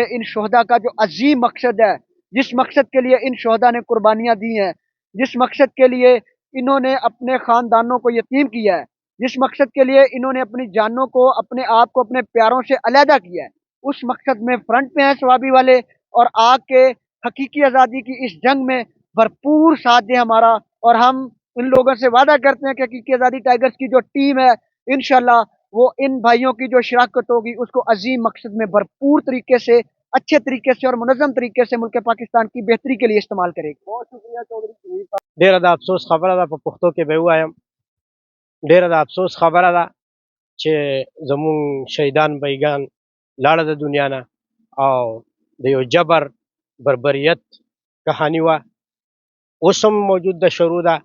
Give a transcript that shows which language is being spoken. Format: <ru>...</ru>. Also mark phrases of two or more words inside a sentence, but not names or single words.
<ur>ان شہدا کا جو عظیم مقصد ہے، جس مقصد کے لیے ان شہدا نے قربانیاں دی ہیں، جس مقصد کے لیے انہوں نے اپنے خاندانوں کو یتیم کیا ہے، جس مقصد کے لیے انہوں نے اپنی جانوں کو، اپنے آپ کو اپنے پیاروں سے علیحدہ کیا ہے، اس مقصد میں فرنٹ میں ہے شوابی والے اور آکے حقیقی آزادی کی اس جنگ میں بھرپور ساتھ دیں ہمارا. اور ہم ان لوگوں سے وعدہ کرتے ہیں کہ حقیقی آزادی ٹائیگرز کی جو ٹیم ہے انشاءاللہ وہ ان بھائیوں کی جو شراکت ہوگی اس کو عظیم مقصد میں بھرپور طریقے سے، اچھے طریقے سے اور منظم طریقے سے ملک پاکستان کی بہتری کے لیے استعمال کرے گی. بہت شکریہ چوہدری ضمیر صاحب.</ur> <ps>ډیره د افسوس خبره ده، په پښتو کې به ووایم، ډیره د افسوس خبره ده چې زموږ شهیدان بیګان لاړه د دنیا نه او د یو جبر بربریت کهاني وه، اوس هم موجود ده، شروع ده.</ps>